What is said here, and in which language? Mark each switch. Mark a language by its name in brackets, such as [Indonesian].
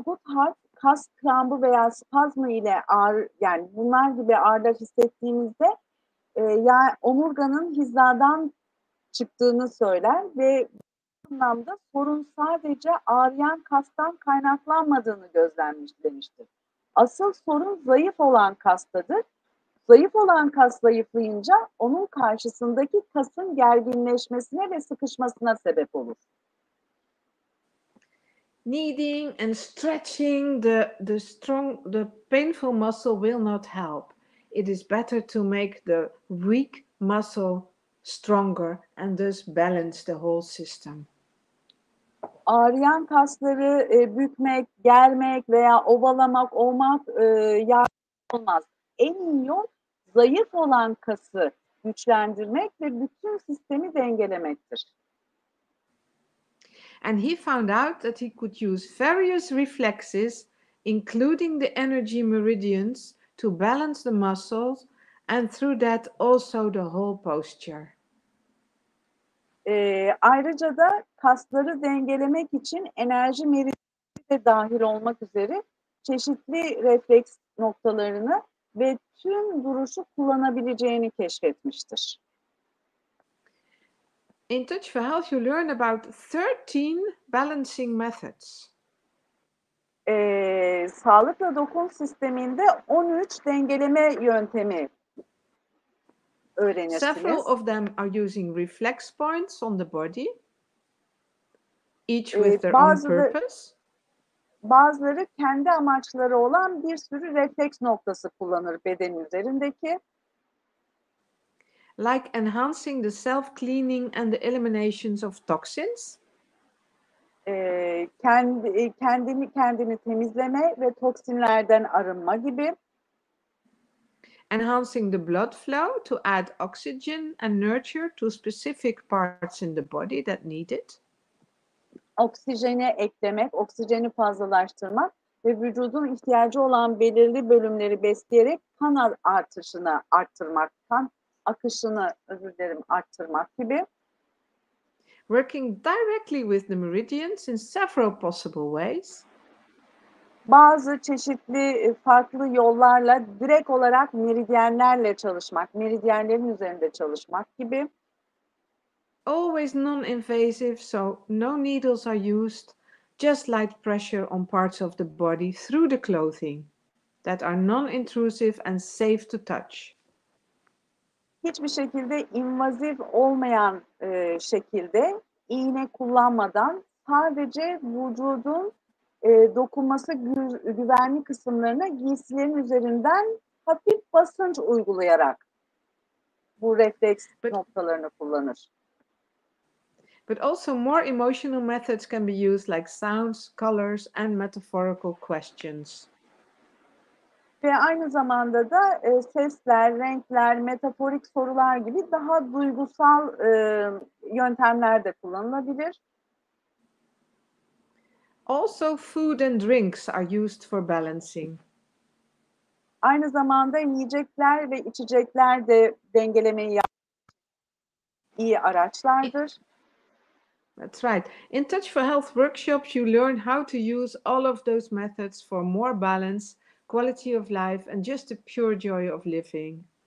[Turkish] Goodhart, kas krampı veya spazmı ile yani bunlar gibi ağrılar hissettiğimizde yani omurganın hizadan çıktığını söyler ve bu anlamda sorun sadece ağrıyan kastan kaynaklanmadığını gözlemlemiştir. Asıl sorun zayıf olan kastadır. Zayıf olan kas zayıflayınca onun karşısındaki kasın gerginleşmesine ve sıkışmasına sebep olur. [English] Kneading and stretching the painful muscle will not help. It is better to make the weak muscle stronger and thus balance the whole system. [Turkish] Ağrıyan kasları bükmek, germek veya ovalamak, yardımcı olmaz. En iyi yol zayıf olan kası güçlendirmek ve bütün sistemi dengelemektir. [English] And he found out that he could use various reflexes, including the energy meridians, to balance the muscles and through that also the whole posture. [Turkish] Ayrıca da kasları dengelemek için enerji meridyeni de dahil olmak üzere çeşitli refleks noktalarını ve tüm duruşu kullanabileceğini keşfetmiştir. [English] In Touch for Health, you learn about 13 balancing methods. [Turkish] Sağlıklı dokun sisteminde 13 dengeleme yöntemi öğrenirsiniz. [English] Several of them are using reflex points on the body, each with their own purpose. [Turkish] Bazıları kendi amaçları olan bir sürü refleks noktası kullanır beden üzerindeki. [English] Like enhancing the self-cleaning and the eliminations of toxins. [Turkish] Kendini temizleme ve toksinlerden arınma gibi. [English] Enhancing the blood flow to add oxygen and nurture to specific parts in the body that need it. [Turkish] Oksijeni eklemek, oksijeni fazlalaştırmak ve vücudun ihtiyacı olan belirli bölümleri besleyerek kan artışını arttırmak, kan akışını arttırmak gibi. [English] Working directly with the meridians in several possible ways. [Turkish] Bazı çeşitli farklı yollarla direkt olarak meridyenlerle çalışmak, meridyenlerin üzerinde çalışmak gibi. [English] Always non-invasive, so no needles are used, just light pressure on parts of the body through the clothing that are non-intrusive and safe to touch. [Turkish] Hiçbir şekilde invazif olmayan şekilde iğne kullanmadan sadece vücudun dokunması güvenli kısımlarına giysilerin üzerinden hafif basınç uygulayarak bu refleks noktalarını kullanır. [English] But also more emotional methods can be used, like sounds, colors, and metaphorical questions. [Turkish] Ve aynı zamanda da sesler, renkler, metaforik sorular gibi daha duygusal yöntemler de kullanılabilir. [English] Also, food and drinks are used for balancing. [Turkish] Aynı zamanda yiyecekler ve içecekler de dengelemeyi iyi araçlardır. [English] That's right. In Touch for Health workshops, you learn how to use all of those methods for more balance, quality of life, and just the pure joy of living.